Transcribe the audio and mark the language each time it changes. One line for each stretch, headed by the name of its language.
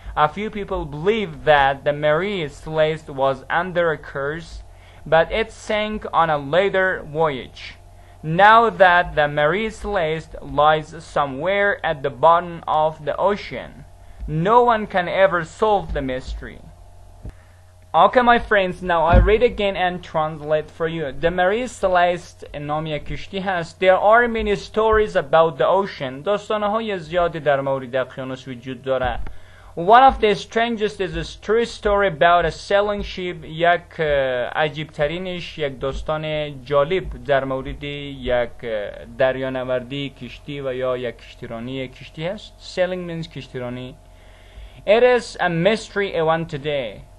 English: A few people believed that the Mary Celeste was under a curse, but it sank on a later voyage. Now that the Mary Celeste lies somewhere at the bottom of the ocean, no one can ever solve the mystery. Okay, my friends, now I read again and translate for you.
Persian: The Mary Celeste نام یک کشتی هست.
English: There are many stories about the ocean.
Persian: داستانهای زیادی در مورد اقیانوس وجود داره.
English: One of the strangest is a true story about a sailing ship.
Persian: یک عجیب ترینش یک داستان جالب در مورد یک دریانوردی کشتی و یا یک کشتیرانی کشتی هست.
English: Sailing means کشتیرانی. It is a mystery even today.